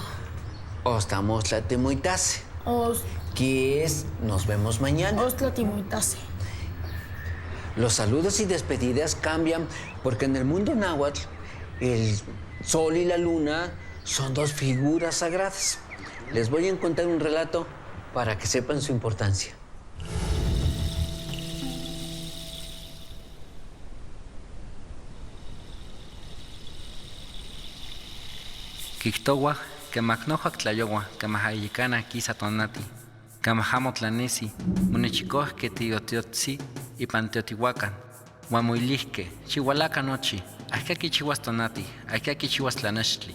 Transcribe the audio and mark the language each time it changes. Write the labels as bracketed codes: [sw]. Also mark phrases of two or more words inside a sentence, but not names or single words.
[es] O hasta [nah] mostla temuitase, [es] que es nos vemos mañana. [nah] Ostla timuitase. [es] Los saludos y despedidas cambian porque en el mundo náhuatl el sol y la luna son dos figuras sagradas. Les voy a contar un relato para que sepan su importancia. [nah] Kiktowa, kemaknoja tlayowa, kamahayikana kisa tonati, kamajamotlanesi, munechikohke tiotiotzi, ipan teotihuacan, huamuilihke, chihualaca nochi, ahkaki chihuas tonati, ahkaki chihuas tlanextli.